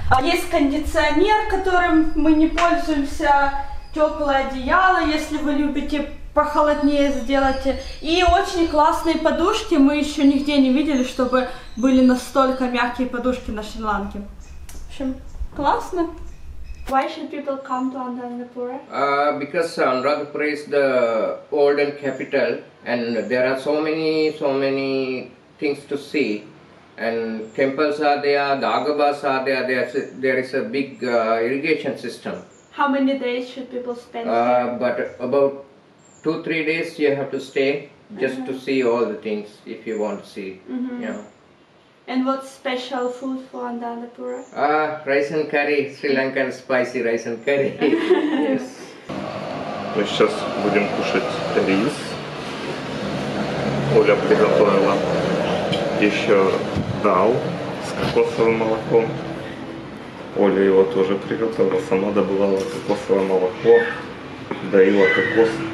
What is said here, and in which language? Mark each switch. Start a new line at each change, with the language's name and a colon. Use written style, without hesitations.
Russian: Есть кондиционер, которым мы не пользуемся, теплое одеяло, если вы любите похолоднее сделайте. И очень классные подушки. Мы еще нигде не видели, чтобы были настолько мягкие подушки на Шри-Ланке. В общем, классно.
English: Why should people come to Anuradhapura? Because Anuradhapura is the olden capital, and there are so many things to see. And temples are there, the agabas are there. There is a big irrigation system. How many days should people spend there? But about 2-3 days you have to stay just to see all the things if you want to see. Yeah. And what's special food for Anuradhapura? Rice and curry, Sri Lankan spicy rice and curry. Yes.
Russian: Мы сейчас будем кушать рис. Оля приготовила еще дал с кокосовым молоком. Оля его тоже приготовила, сама добывала кокосовое молоко, доила кокос.